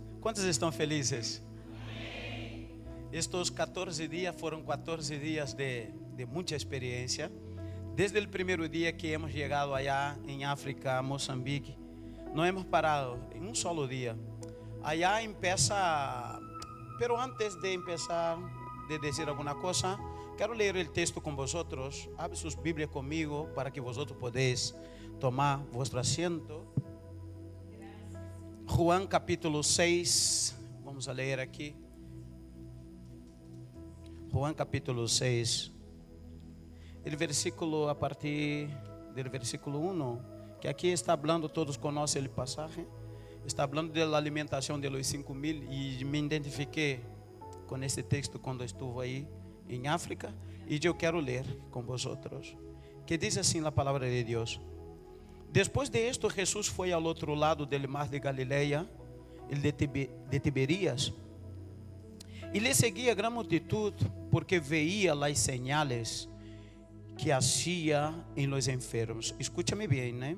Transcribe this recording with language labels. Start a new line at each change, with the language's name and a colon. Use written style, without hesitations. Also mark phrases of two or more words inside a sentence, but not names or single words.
Portuguese: Quantos estão felizes? Estes 14 dias foram 14 dias de muita experiência. Desde o primeiro dia que hemos chegado allá em África, Moçambique, não hemos parado em um solo dia.
Spanish: Allá empieza, pero antes de empezar
Portuguese: de dizer alguma coisa, quero ler o texto com vosotros. Abre suas Bíblias comigo para que vosotros podeis tomar
Spanish: vuestro asiento. Juan capítulo 6,
Portuguese: vamos a ler aqui. Juan capítulo 6,
Spanish: el versículo a partir del versículo 1,
Portuguese: que aqui está hablando, todos conhecem o passagem, está hablando da alimentação de los 5,000 e me identifiquei com esse texto quando estuve aí em África e eu quero ler com vosotros, que diz assim a palavra de Deus.
Spanish: Después de esto, Jesús fue al otro lado del mar de Galilea, el de Tiberías, y le seguía gran multitud porque veía las señales que hacía en los enfermos. Escúchame bien, ¿eh?